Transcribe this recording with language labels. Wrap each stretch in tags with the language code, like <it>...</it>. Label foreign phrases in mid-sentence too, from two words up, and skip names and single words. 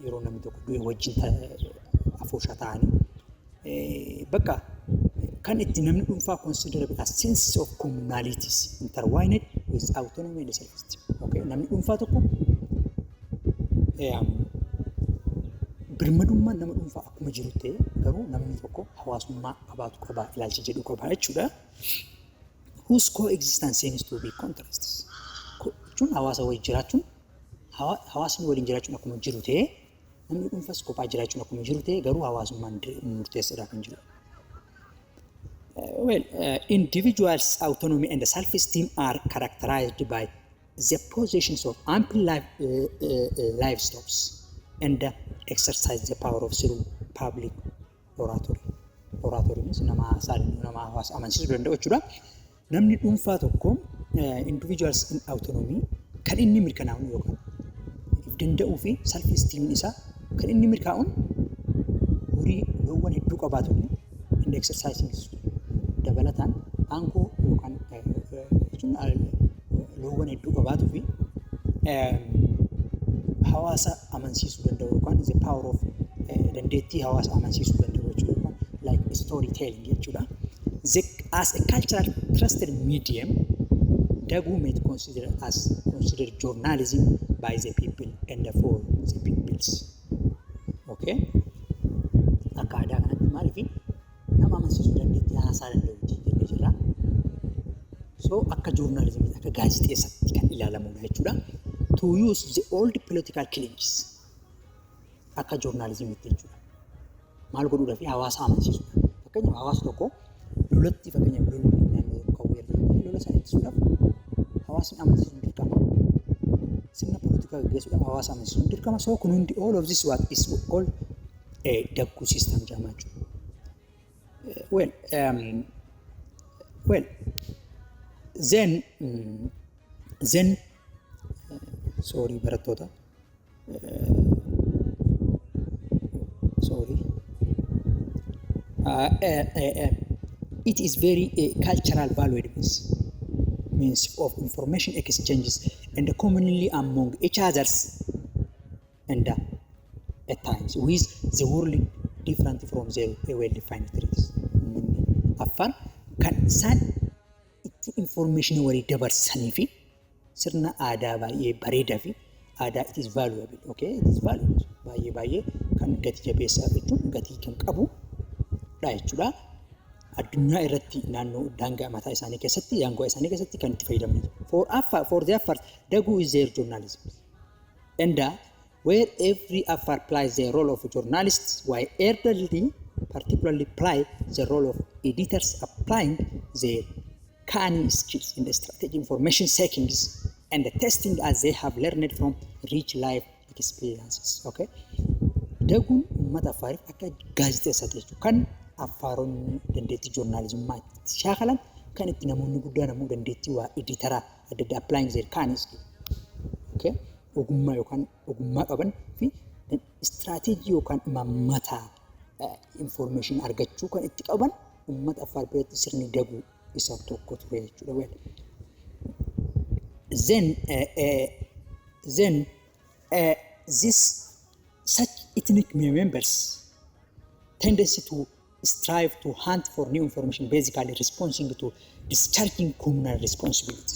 <om>Yeroo namni tokko du'e wajjin afooshaa ta'anii bakka kan itti namni dhuunfaa</om> <en>considerable as sense of communalities intertwined with autonomy and self-esteem. Okay?</en> <om>Namni dhuunfaa tokko birmadummaan nama dhuunfaa akkuma jiru ta'e garuu namni tokko hawaasummaa qabaatu qaba ilaalcha jedhu qaba jechuudha.</om> <en>Whose coexistence seems to be contrasts.</en> <om>Jechuun hawaasa waliin jiraachuun hawaasni waliin jiraachuun akkuma jiru ta'e namni dhuunfaas kophaa jiraachuun akkuma jiru ta'e garuu hawaasummaan murteessaadha kan jiru.</om> <en>Individuals' autonomy and self-esteem are characterized by the possessions of ample livestock and exercise the power of through public oratory. Oratory means</en> <om>nama hawaasa amansiisuu danda'u jechuudha. Namni dhuunfaa tokko</om> <en>individuals in autonomy</en> <om>kan inni mirkanaa'u yookaan if danda'uu fi self-esteem isaa kan inni mirkaa'uun horii loowwan hedduu qabaatu inni exercising dabalataan aangoo yookaan jechuun loowwan hedduu qabaatuu fi hawaasa amansiisuu danda'u yookaan</om> <en>the power of</en> <om>dandeettii hawaasa amansiisuu danda'u jechuudha</om> <en>like storytelling</en> <om>jechuudha.</om> <en>As a cultural trusted medium, Dagu may consider journalism by the people and for the peoples. Okay?</en> <om>Akka aadaa kanatti maaliif nama amansiisuu dandeettii haasaa danda'u jennee jirra. So akka journalismii akka gaazexeessaatti kan ilaalamudha jechuudha.</om> <en>To use the old political claims</en> <om>akka journalismiitti jechuudha. Maal godhuudhaaf hawaasa amansiisudha. Fakkeenyaaf hawaasa tokko lolatti fakkeenyaaf lolli naannoo kawweerri lola sana ittisuudhaaf hawaasni amansiisuun dirqama. Sirna poolitikaa gaggeessuudhaaf hawaasa amansiisuun dirqama. So kun hundi</om> <en>all of this what is all Dagu system</en> <om>jedhama jechuudha.</om> <en>Then sorry barattoota. Sorry. It is very cultural valued means of information exchanges and commonly among each others and at times with the world different from their well-defined traits.</en> <om>Afaan kan isaan itti information walii dabarsanii fi sirna aadaa baay'ee bareedaa fi aadaa</om> <en>it is valuable. Okay, it is valued</en> <om>baay'ee kan gati jabeessaa jechuun gatii kan qabu dha jechuudha. Addunyaa irratti naannoo daangaa mataa isaanii keessatti yaangoo isaanii keessatti kan itti fayyadamanidha.</om> <en>For the Afar, Dagu is their journalism. And where every Afar plays the role of journalists, while elderly particularly play the role of editors, applying their canny skills in the strategic information seekings and the testing as they have learned from rich life experiences. Okay?</en> <om>Daguun uummata Afaariif akka gaazexeessaati jechuudha. Kan Afaaronni dandeettii joornaalizimmaa itti shaakalan kan itti namoonni guddaan ammoo dandeettii waa editaraa adda addaa</om> <en>applying their canny skills. Okay?</en> <om>Ogummaa qaban fi istiraatiijii yookaan imaammata information argachuu kan itti qaban uummata Afaar biratti sirni Daguu isa tokko ture jechuudha.</om> <en>Then this such ethnic members tendency to strive to hunt for new information, basically responding to discharging communal responsibilities.</en>